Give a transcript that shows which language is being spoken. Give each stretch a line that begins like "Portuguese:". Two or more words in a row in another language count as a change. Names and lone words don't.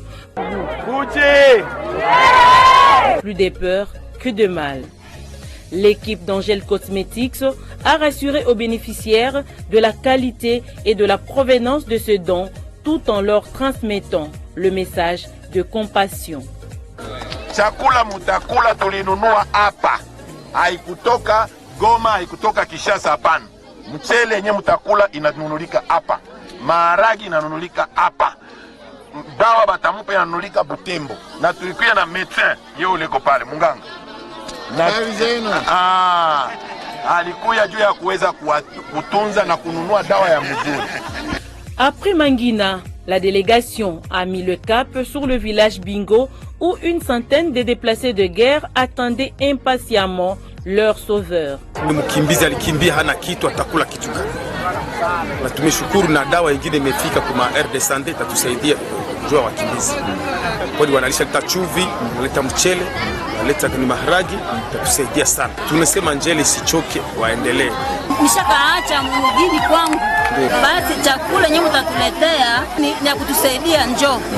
French: Plus de peur que de mal. L'équipe d'Angel Cosmetics a rassuré aux bénéficiaires de la qualité et de la provenance de ce don, tout en leur transmettant le message de compassion.
Swahili: Chakula mutakula tulinunua hapa, haikutoka Goma, haikutoka Kinshasa, hapana. Mchele yenye mutakula inanunulika hapa, maharagi inanunulika hapa, dawa batamupa inanunulika Butembo, na tulikuwa na medecin yeye uliko pale munganga alikuya juu ya kuweza kutunza na kununua dawa ya mzuri.
French: Après Mangina, la délégation a mis le cap sur le village Bingo où une centaine de déplacés de guerre attendaient impatiemment leur sauveur.
Swahili: Ni mkimbizi alikimbia hana kitu, atakula kitu gani? Na tumeshukuru na dawa ingine imefika kwa
French: air de santé
Swahili: itatusaidia juu ya wakimbizi. Kwani wanalisha leta chumvi, wanaleta mchele, wanaleta ni maharagi, itatusaidia sana. Tunasema njele isichoke, waendelee. Nishakaacha mjini kwangu, basi chakula nyewe mtatuletea ni ya kutusaidia njoo.